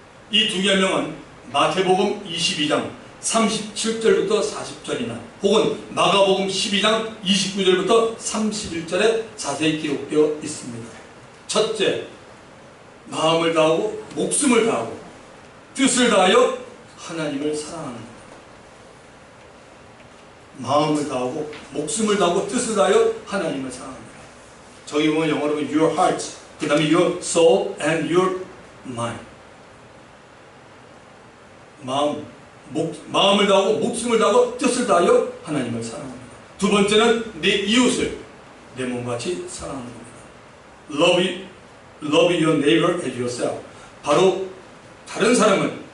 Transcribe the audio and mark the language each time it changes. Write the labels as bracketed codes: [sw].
[ko] 이 두 계명은 마태복음 22장 37절부터 40절이나 혹은 마가복음 12장 29절부터 31절에 자세히 기록되어 있습니다. 첫째, 마음을 다하고 목숨을 다하고 뜻을 다하여 하나님을 사랑하는 것. 마음을 다하고 목숨을 다하고 뜻을 다하여 하나님을 사랑합니다. 저기 보면 영어로 보면 [en] your heart, [ko] 그 다음에 [en] your soul and your mind. [ko] 마음을 다하고 목숨을 다하고 뜻을 다하여 하나님을 사랑합니다. 두 번째는 내 이웃을 내 몸같이 사랑하는 겁니다. [en] Love your neighbor as yourself. [ko] 바로 다른 사람은